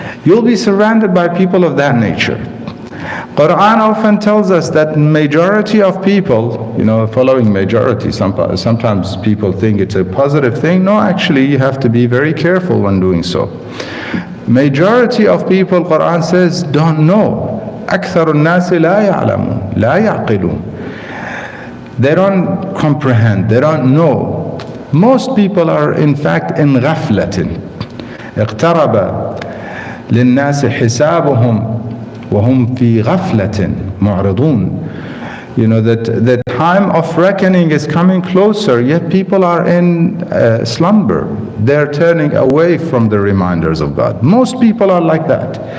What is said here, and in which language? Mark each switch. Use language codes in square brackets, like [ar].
[en] You'll be surrounded by people of that nature. Quran often tells us that majority of people, following majority, sometimes people think it's a positive thing. No, actually, you have to be very careful when doing so. Majority of people, Quran says, don't know. [ar] أكثر الناس لا يعلمون لا يعقلون. [en] They don't comprehend, they don't know. Most people are in fact in غفلة. [ar] اقترب للناس حسابهم وهم في غفلة معرضون. [en] That the time of reckoning is coming closer, yet people are in slumber. They're turning away from the reminders of God. Most people are like that.